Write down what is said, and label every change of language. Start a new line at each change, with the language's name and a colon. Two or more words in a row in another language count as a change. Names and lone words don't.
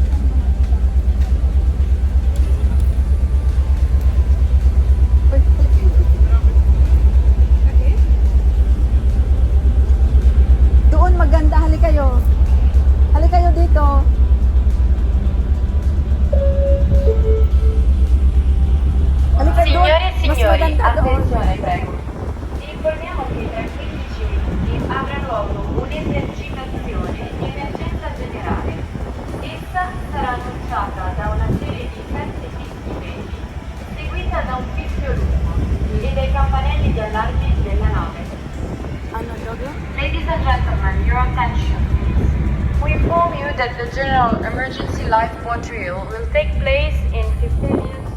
Filipino: Doon maganda. Hali kayo dito. Halika doon.
Italian: Signore e
Filipino: Mas
Italian: signori,
Filipino: maganda doon.
Italian: attenzione prego. Vi informiamo che tra 15 minuti avrà luogo un'esercitazione di emergenza generale. Essa sarà annunciata da una serie di 7 fischi brevi, seguita da un fischio lungo e dai campanelli di allarme della nave.
Filipino: Ano, Dogo?
English: Ladies and gentlemen, your attention please. We inform you that the general emergency lifeboat drill will take place in 15 minutes.